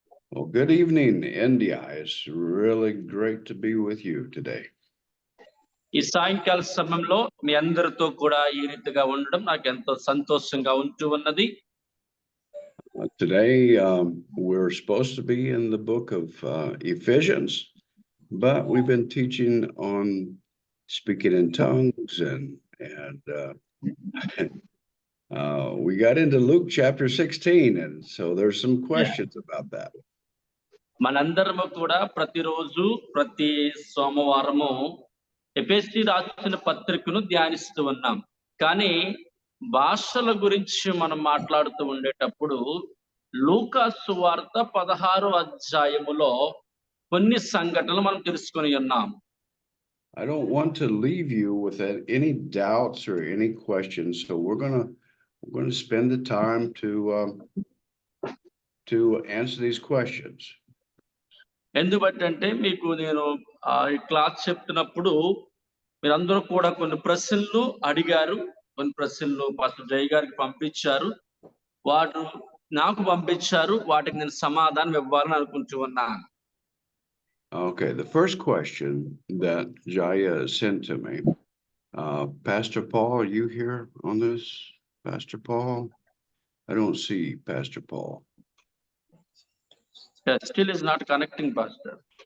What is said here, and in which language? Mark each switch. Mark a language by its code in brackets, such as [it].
[en] Well, good evening, India. It's really great to be with you today. [te] ఈ సాయంకాల సమయంలో మీ అందరితో కూడా ఈ రీతిగా ఉండడం నాకు ఎంతో సంతోషంగా ఉంటూ ఉన్నది. [en] Today, we're supposed to be in the book of Ephesians, but we've been teaching on speaking in tongues, and we got into Luke chapter 16, and so there's some questions about that. [te] మనందరము కూడా ప్రతిరోజు ప్రతి సోమవారము ఎఫెసీ రాసిన పత్రికను ధ్యానిస్తూ ఉన్నాం. కానీ భాషల గురించి మనం మాట్లాడుతూ ఉండేటప్పుడు లూకా సువార్త 16వ అధ్యాయములో కొన్ని సంఘటనలు మనం తెలుసుకొని ఉన్నాం. [en] I don't want to leave you with any doubts or any questions, so we're going to spend the time to answer these questions. [te] ఎందుకంటే మీకు నేను ఈ క్లాస్ చెప్తున్నప్పుడు మీరందరూ కూడా కొన్ని ప్రశ్నలు అడిగారు, కొన్ని ప్రశ్నలు పాస్టర్ జై గారికి పంపించారు, వారు నాకు పంపించారు, వాటికి నేను సమాధానం ఇవ్వాలని అనుకుంటూ ఉన్నాను. [en] Okay, the first question that Jaya sent to me, Pastor Paul, are you here on this? Pastor Paul? I don't see Pastor Paul. Still is not connecting, Pastor.